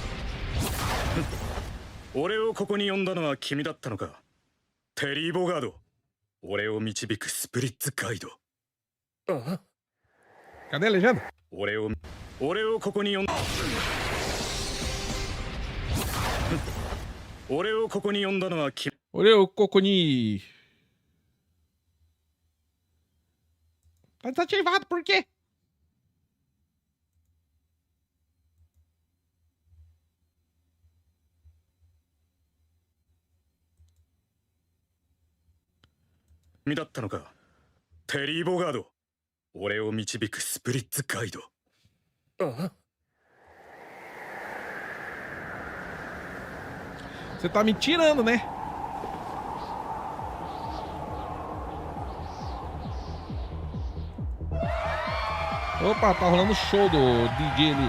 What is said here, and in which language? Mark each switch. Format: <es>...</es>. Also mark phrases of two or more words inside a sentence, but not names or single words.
<ja>俺をここに呼んだのは君だったのか。テリー・ボガード。俺を導く</ja> <en>spirit guide.</en> <pt>Cadê a legenda?</pt> <ja>俺をここに呼んだ。俺をここに呼んだのは君。俺をここに...</ja> <pt>Tá desativado, por quê?</pt> <ja>Me だったのか。テリー・ボガード。俺を導く</ja> <en>spirit guide.</en> <pt>Você tá me tirando, né? Opa, tá rolando show do DJ ali.</pt>